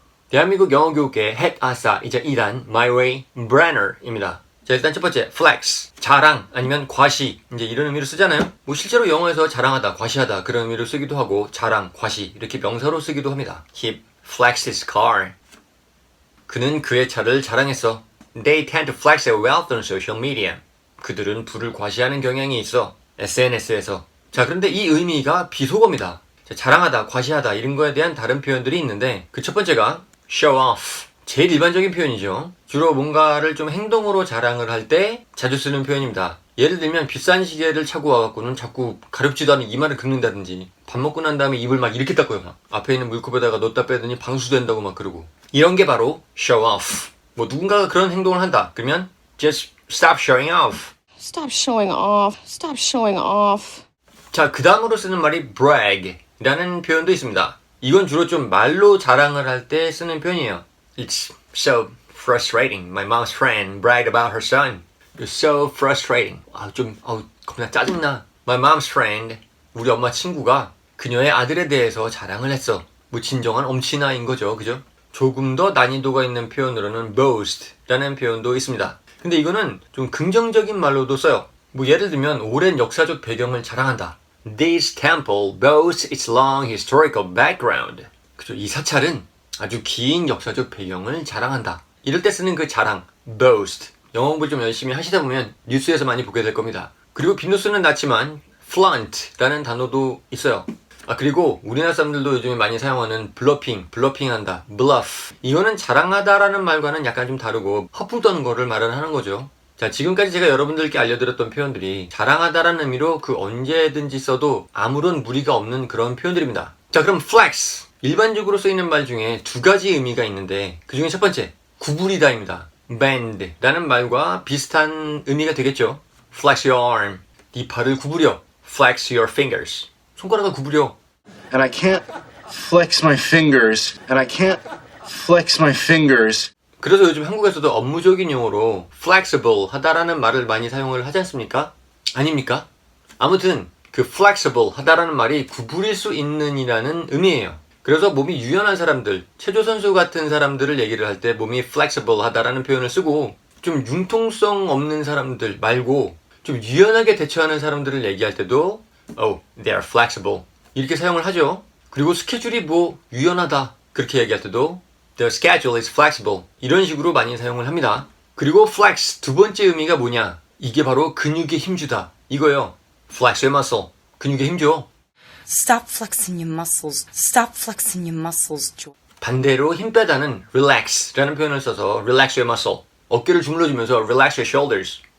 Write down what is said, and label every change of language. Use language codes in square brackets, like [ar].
[ko] 대한민국 영어교육계 핵 아싸이자 2단 My Way Brenner입니다. 자, 일단 첫 번째 flex, 자랑 아니면 과시 이제 이런 의미로 쓰잖아요. 뭐 실제로 영어에서 자랑하다, 과시하다 그런 의미로 쓰기도 하고 자랑, 과시 이렇게 명사로 쓰기도 합니다. [en] He flexed his car. [ko] 그는 그의 차를 자랑했어. [en] They tend to flex their wealth on social media. [ko] 그들은 부를 과시하는 경향이 있어. SNS에서. 자, 그런데 이 의미가 비속어입니다. 자랑하다, 과시하다 이런 거에 대한 다른 표현들이 있는데 그 첫 번째가 show off. 제일 일반적인 표현이죠. 주로 뭔가를 좀 행동으로 자랑을 할 때 자주 쓰는 표현입니다. 예를 들면 비싼 시계를 차고 와갖고는 자꾸 가렵지도 않은 이마를 긁는다든지 밥 먹고 난 다음에 입을 막 이렇게 닦고요. 막. 앞에 있는 물컵에다가 넣었다 빼더니 방수된다고 막 그러고 이런 게 바로 show off. 뭐 누군가가 그런 행동을 한다. 그러면 [en] just stop showing off. Stop showing off. Stop showing off. [ko] 자, 그 다음으로 쓰는 말이 brag 라는 표현도 있습니다. 이건 주로 좀 말로 자랑을 할 때 쓰는 표현이에요. [en] It's so frustrating. My mom's friend bragged about her son. It's so frustrating. [ko] 겁나 짜증나. [en] My mom's friend, [ko] 우리 엄마 친구가 그녀의 아들에 대해서 자랑을 했어. 뭐 진정한 엄친아인 거죠. 그죠? 조금 더 난이도가 있는 표현으로는 boast 라는 표현도 있습니다. 근데 이거는 좀 긍정적인 말로도 써요. 뭐 예를 들면 오랜 역사적 배경을 자랑한다. [en] This temple boasts its long historical background. [ko] 그죠? 이 사찰은 아주 긴 역사적 배경을 자랑한다. 이럴 때 쓰는 그 자랑, boast. 영어 공부 좀 열심히 하시다 보면 뉴스에서 많이 보게 될 겁니다. 그리고 빈도수는 낮지만 flaunt라는 단어도 있어요. 그리고 우리나라 사람들도 요즘에 많이 사용하는 블러핑한다, bluff. 이거는 자랑하다라는 말과는 약간 좀 다르고 허풍 떠는 거를 말을 하는 거죠. 자, 지금까지 제가 여러분들께 알려드렸던 표현들이 자랑하다라는 의미로 그 언제든지 써도 아무런 무리가 없는 그런 표현들입니다. 자, 그럼 flex. 일반적으로 쓰이는 말 중에 두 가지 의미가 있는데 그 중에 첫 번째, 구부리다입니다. bend 라는 말과 비슷한 의미가 되겠죠. flex your arm. 네 팔을 구부려. flex your fingers. 손가락을 구부려. [en] And I can't flex my fingers. And I can't flex my fingers. [ko] 그래서 요즘 한국에서도 업무적인 용어로 flexible 하다라는 말을 많이 사용을 하지 않습니까? 아닙니까? 아무튼 그 flexible 하다라는 말이 구부릴 수 있는 이라는 의미예요. 그래서 몸이 유연한 사람들, 체조선수 같은 사람들을 얘기를 할 때 몸이 flexible 하다라는 표현을 쓰고 좀 융통성 없는 사람들 말고 좀 유연하게 대처하는 사람들을 얘기할 때도 [en] Oh, they are flexible [ko] 이렇게 사용을 하죠. 그리고 스케줄이 뭐 유연하다 그렇게 얘기할 때도 [en] The schedule is flexible. [ko] 이런 식으로 많이 사용을 합니다. 그리고 flex 두 번째 의미가 뭐냐? 이게 바로 근육에 힘주다. 이거요. [en] Flex your muscle. [ko] 근육에 힘줘. [en] Stop flexing your muscles. Stop flexing your muscles, Joe. [ko] 반대로 힘 빼다는 relax라는 표현을 써서 [en] relax your muscle. [ko] 어깨를 주물러주면서 [en] relax your shoulders.